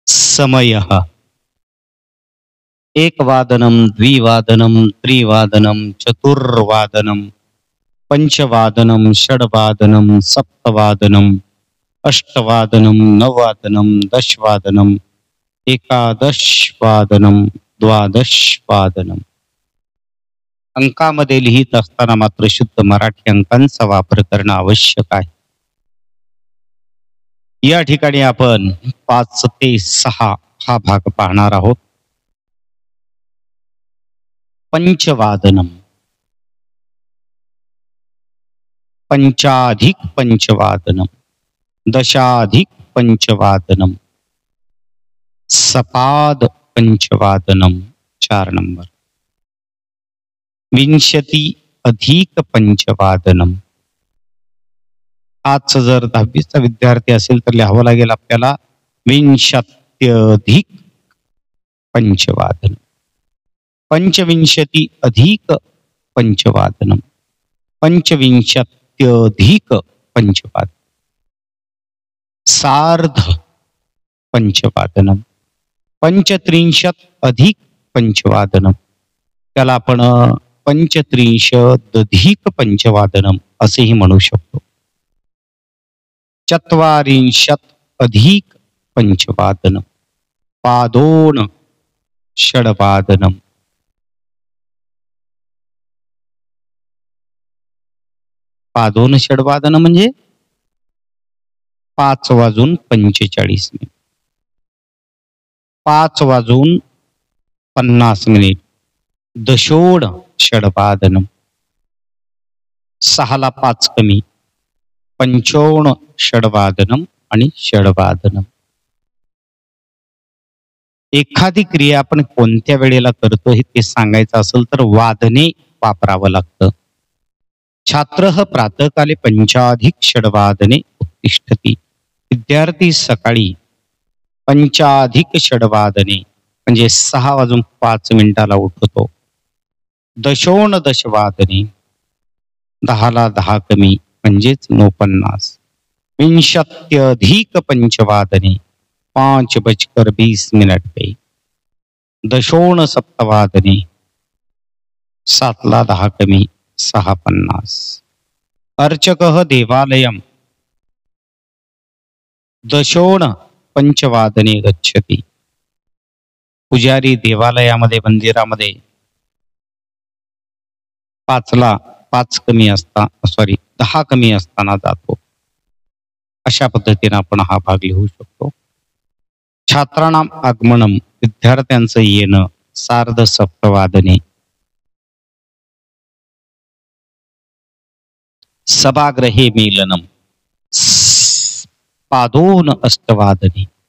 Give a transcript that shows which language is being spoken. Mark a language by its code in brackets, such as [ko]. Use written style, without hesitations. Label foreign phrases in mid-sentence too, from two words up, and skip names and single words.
[sa] समयः एकवादनं द्विवादनं त्रिवादनं चतुर्वादनं पंचवादनं षड्वादनं सप्तवादनं अष्टवादनं नववादनं दशवादनं एकादशवादनं द्वादशवादनं. [mr] अंकामध्ये लिहित असताना मात्र शुद्ध मराठी अंकांचा वापर करणं आवश्यक आहे. या ठिकाणी आपण 5 ते 6 हा भाग पाहणार आहोत. [sa] पंचवादनम, पंचाधिक पंचवादनम, दशाधिक पंचवादनम, सपाद पंचवादनम 4 नंबर, विंशती अधिक पंचवादनम. [mr] आज जर 10वीचा विद्यार्थी असेल तर लिहावं लागेल आपल्याला [sa] विंशत्यधिक पंचवादनम, पंचविंशती अधिक पंचवादनम, पंचविंशत्यधिक पंचवादनम, सार्ध पंचवादनम, पंचत्रिंशत अधिक पंचवादनम, [mr] त्याला आपण [sa] पंचत्रिंशदधिक पंचवादनम [mr] असेही म्हणू शकतो. [sa] चत्वारिंशत अधिक पंचवादनम, पादोन षड्वादनम, पादोन षड्वादन म्हणजे [mr] 5 वाजून 45 मिनिट, 5 वाजून 50 मिनिट, [sa] दशोड षड्वादनम, [mr] 6 ला 5 कमी, [sa] पंचोण षड्वादनम [mr] आणि षड्वादनम. एखादी क्रिया आपण कोणत्या वेळेला करतो हे ते सांगायचं असेल तर वादने वापरावं लागतं. [sa] छात्रः प्रातःकाले पंचाधिक षड्वादने उत्तिष्ठति. [mr] विद्यार्थी सकाळी [sa] पंचाधिक षड्वादने [mr] म्हणजे 6 वाजून 5 मिनिटाला उठतो. [sa] दशोन दशवादने [mr] 10 ला 10 कमी म्हणजेच 49. [sa] विंशत्यधिक पंचवादने 5:20 पे. दशोन सप्तवादने [mr] 7 ला 10 कमी 6:50. [sa] अर्चकः देवालयम दशोन पंचवादने गच्छति. [mr] पुजारी देवालयामध्ये मंदिरामध्ये 5 ला 5 कमी असता 10 कमी असताना जातो. अशा पद्धतीने आपण हा भाग लिहू शकतो. [sa] छात्राणाम आगमनम [mr] विद्यार्थ्यांचं येणं [sa] सार्ध सप्तवादने. सभागृहे मेलनम पादोन अष्टवादने.